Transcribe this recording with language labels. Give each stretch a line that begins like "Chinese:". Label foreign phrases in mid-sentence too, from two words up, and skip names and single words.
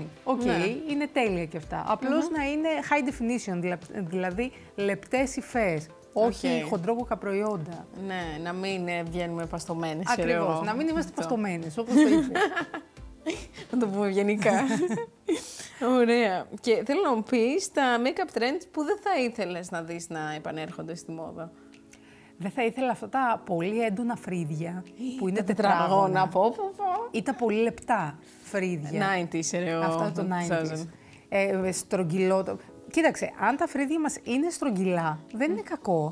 Greek: Είναι τέλεια και αυτά. Απλώς να είναι
English: high definition,
Greek: δηλαδή λεπτές υφές. Όχι χοντρόβοκα προϊόντα. Ναι, να μην βγαίνουμε παστομένες. Ακριβώς, να μην είμαστε παστομένες, όπως το είπες. Να το πούμε γενικά. Ωραία. Και θέλω να μου πεις τα
English: make-up trends
Greek: που δεν θα ήθελες να δεις να επανέρχονται στη μόδα. Δεν θα ήθελα αυτά τα πολύ έντονα φρύδια που είναι τετράγωνα. Ή τα πολύ λεπτά φρύδια. 90s, αυτά το 90s. Στρογγυλό. Κοίταξε, αν τα φρύδια μας είναι στρογγυλά, δεν είναι κακό.